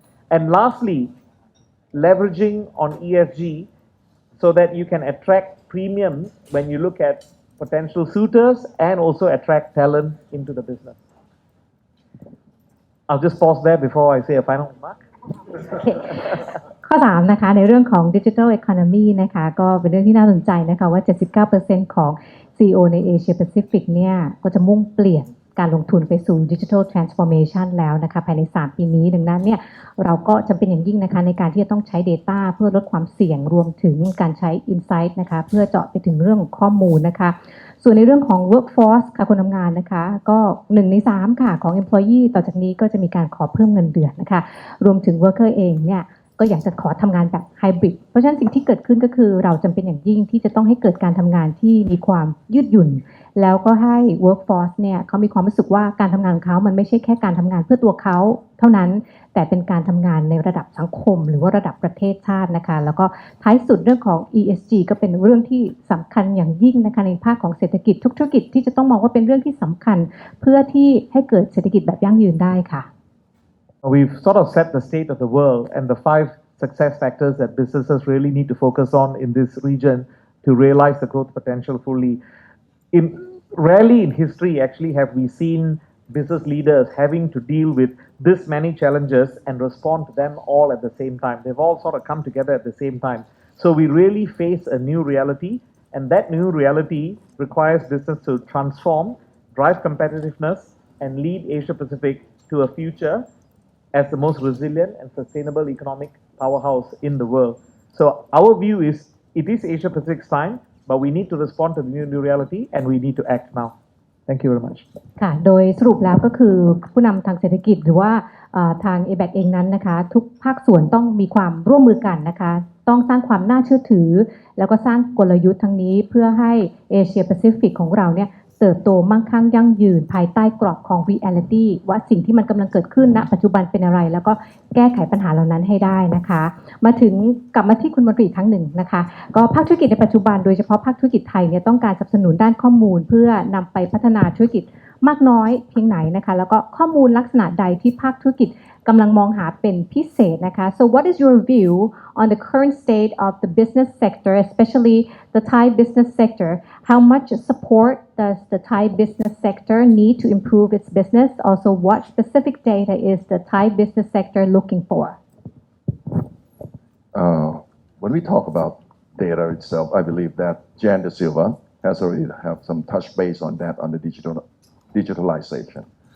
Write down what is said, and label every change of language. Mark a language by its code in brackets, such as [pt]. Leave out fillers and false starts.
[en] And lastly, leveraging on ESG so that you can attract premiums when you look at potential suitors and also attract talent into the business. I'll just pause there before I say a final remark. [th] ข้อ3นะคะในเรื่องของ Digital Economy นะคะก็เป็นเรื่องที่น่าสนใจนะคะว่า 79% ของ CEO ใน Asia Pacific เนี่ยก็จะมุ่งเปลี่ยนการลงทุนไปสู่ Digital Transformation แล้วนะคะภายใน3ปีนี้ดังนั้นเนี่ยเราก็จำเป็นอย่างยิ่งนะคะในการที่จะต้องใช้ Data เพื่อลดความเสี่ยงรวมถึงการใช้ Insight นะคะเพื่อเจาะไปถึงเรื่องของข้อมูลนะคะ ส่วนในเรื่องของ Workforce ค่ะคนทำงานนะคะก็1ใน3ค่ะของ Employee ต่อจากนี้ก็จะมีการขอเพิ่มเงินเดือนนะคะรวมถึง Worker เองเนี่ยก็อยากจะขอทำงานแบบไฮบริดเพราะฉะนั้นสิ่งที่เกิดขึ้นก็คือเราจำเป็นอย่างยิ่งที่จะต้องให้เกิดการทำงานที่มีความยืดหยุ่น แล้วก็ให้ workforce เนี่ยเขามีความรู้สึกว่าการทำงานของเขามันไม่ใช่แค่การทำงานเพื่อตัวเขาเท่านั้นแต่เป็นการทำงานในระดับสังคมหรือว่าระดับประเทศชาตินะคะแล้วก็ท้ายสุดเรื่องของ ESG ก็เป็นเรื่องที่สำคัญอย่างยิ่งนะคะในภาคของเศรษฐกิจทุกธุรกิจที่จะต้องมองว่าเป็นเรื่องที่สำคัญเพื่อที่ให้เกิดเศรษฐกิจแบบยั่งยืนได้ค่ะ [en] We've sort of set the state of the world and the 5 success factors that businesses really need to focus on in this region to realize the growth potential fully. Rarely in history actually have we seen business leaders having to deal with this many challenges and respond to them all at the same time. They've all sort of come together at the same time. So we really face a new reality, and that new reality requires business to transform, drive competitiveness, and lead Asia Pacific to a future as the most resilient and sustainable economic powerhouse in the world. So our view is it is Asia Pacific's time, but we need to respond to the new reality and we need to act now. Thank you very much. [th] ค่ะโดยสรุปแล้วก็คือผู้นำทางเศรษฐกิจหรือว่าทาง ABAC เองนั้นนะคะทุกภาคส่วนต้องมีความร่วมมือกันนะคะต้องสร้างความน่าเชื่อถือแล้วก็สร้างกลยุทธ์ทั้งนี้เพื่อให้เอเชียแปซิฟิกของเราเนี่ยเติบโตมั่งคั่งยั่งยืนภายใต้กรอบของ reality ว่าสิ่งที่มันกำลังเกิดขึ้นณปัจจุบันเป็นอะไรแล้วก็ แก้ไขปัญหาเหล่านั้นให้ได้นะคะมาถึงกลับมาที่คุณมนตรีครั้งหนึ่งนะคะก็ภาคธุรกิจในปัจจุบันโดยเฉพาะภาคธุรกิจไทยเนี่ยต้องการสนับสนุนด้านข้อมูลเพื่อนำไปพัฒนาธุรกิจมากน้อยเพียงไหนนะคะแล้วก็ข้อมูลลักษณะใดที่ภาคธุรกิจกำลังมองหาเป็นพิเศษนะคะ [en] So what is your view on the current state of the business sector, especially the Thai business sector? How much support does the Thai business sector need to improve its business? Also, what specific data is the Thai business sector looking for? When we talk about data itself, I believe that Jan De Silva has already have some touch base on that on the digitalization.